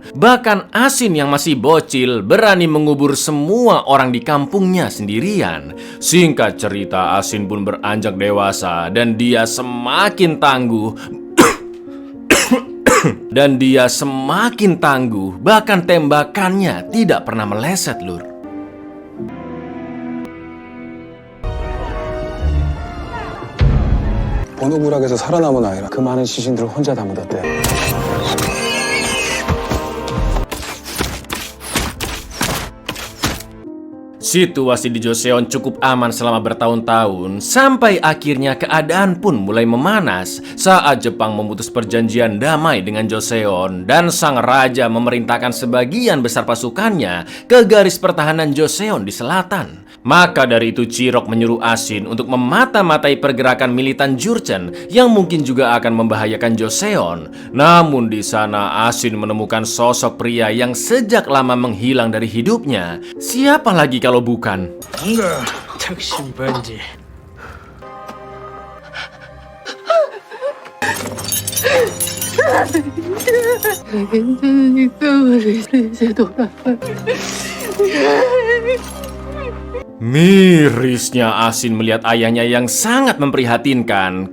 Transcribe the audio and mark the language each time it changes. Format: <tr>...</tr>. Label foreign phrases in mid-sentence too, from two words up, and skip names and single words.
<id>Bahkan Asin yang masih bocil berani mengubur semua orang di kampungnya sendirian. Singkat cerita, Asin pun beranjak dewasa dan dia semakin tangguh bahkan tembakannya tidak pernah meleset, lur.</id> <ko>번호부락에서 살아남은 아이라 그 많은 시신들을 혼자 다 묻었대.</ko> <id>Situasi di Joseon cukup aman selama bertahun-tahun, sampai akhirnya keadaan pun mulai memanas saat Jepang memutus perjanjian damai dengan Joseon dan sang raja memerintahkan sebagian besar pasukannya ke garis pertahanan Joseon di selatan. Maka dari itu Chirok menyuruh Asin untuk memata-matai pergerakan militan Jurchen yang mungkin juga akan membahayakan Joseon. Namun di sana Asin menemukan sosok pria yang sejak lama menghilang dari hidupnya. Siapa lagi kalau bukan tak심 반지. Mirisnya Asin melihat ayahnya yang sangat memprihatinkan.</id>